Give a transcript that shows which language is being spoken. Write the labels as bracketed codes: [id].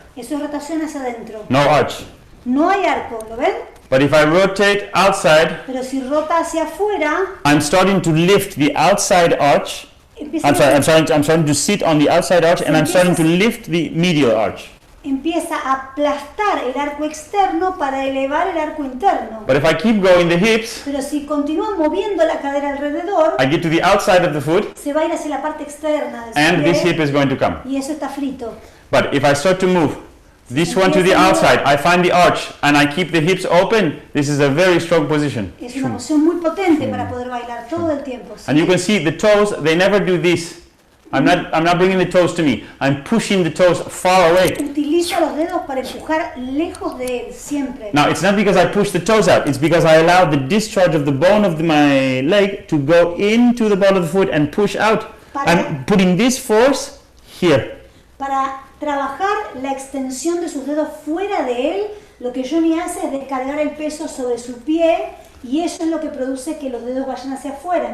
[es] Eso es rotación hacia adentro. [en] no arch. [es] No hay arco, ¿lo ven? [en] But if I rotate outside, [es] Pero si rota hacia afuera, [en] I'm starting to lift the outside arch. [es] empieza, [en] I'm starting to sit on the outside arch and I'm starting to lift the medial arch. [es] empieza a aplastar el arco externo para elevar el arco interno. [en] But if I keep going the hips, [es] Pero si continúa moviendo la cadera alrededor, [en] I get to the outside of the foot [es] se va a ir hacia la parte externa del [en] and this [es] pie, [en] hip is going to come. [es] y eso está frito. [en] But if I start to move this one to the outside, I find the arch and I keep the hips open, this is a very strong position. [es] Es una posición muy potente para poder bailar todo el tiempo. ¿sí? [en] And you can see the toes, they never do this. I'm not bringing the toes to me. I'm pushing the toes far away. Utiliza los dedos para empujar lejos de él, siempre. Now, it's not because I push the toes out. It's because I allow the discharge of the bone of my leg to go into the ball of the foot and push out. I'm putting this force here. [es] Para trabajar la extensión de sus dedos fuera de él, lo que Jonny hace es descargar el peso sobre su pie y eso es lo que produce que los dedos vayan hacia afuera.